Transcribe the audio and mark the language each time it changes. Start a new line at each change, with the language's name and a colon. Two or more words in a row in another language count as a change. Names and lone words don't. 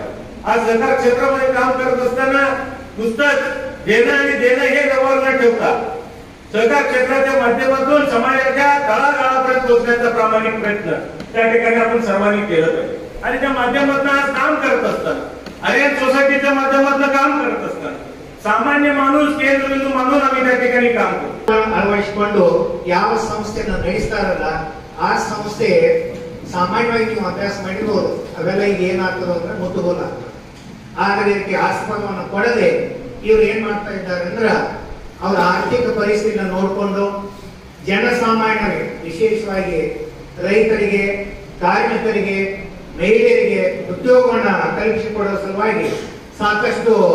Marathi: आज सहकार क्षेत्रामध्ये काम करत असताना नुसतंच देणं आणि देणं हे व्यवहार न ठेवता सहकार क्षेत्राच्या माध्यमातून समाजाच्या तळागाळापर्यंत पोहोचण्याचा प्रामाणिक प्रयत्न त्या ठिकाणी आपण सर्वांनी केलं पाहिजे. आणि त्या माध्यमातून आज काम करत असताना आर्यन सोसायटीच्या माध्यमातून काम करत असताना सामान्य माणूस केंद्रबिंदू मानून ಆಗಿ त्या ठिकाणी काम
Kannada: ಅಳವಡಿಸಿಕೊಂಡು ಯಾವ ಸಂಸ್ಥೆಯನ್ನು ನಡೆಸ್ತಾರಲ್ಲ ಆ ಸಂಸ್ಥೆ ಸಾಮಾನ್ಯವಾಗಿ ನೀವು ಅಭ್ಯಾಸ ಮಾಡಿರ್ಬೋದು. ಅವೆಲ್ಲ ಈಗ ಏನಾಗ್ತದೆ ಅಂದ್ರೆ ಮುಟ್ಟುಗೋಲ ಆಗ್ತದೆ. ಆದರೆ ಇದಕ್ಕೆ ಆಸ್ಪದವನ್ನು ಕೊಡದೆ ಇವ್ರು ಏನ್ ಮಾಡ್ತಾ ಇದ್ದಾರೆ ಅಂದ್ರೆ ಅವರ ಆರ್ಥಿಕ ಪರಿಸ್ಥಿತಿನ ನೋಡಿಕೊಂಡು ಜನಸಾಮಾನ್ಯರಿಗೆ, ವಿಶೇಷವಾಗಿ ರೈತರಿಗೆ, ಕಾರ್ಮಿಕರಿಗೆ, ಮಹಿಳೆಯರಿಗೆ ಉದ್ಯೋಗವನ್ನ ಕಲ್ಪಿಸಿಕೊಡುವ ಸಲುವಾಗಿ ಸಾಕಷ್ಟು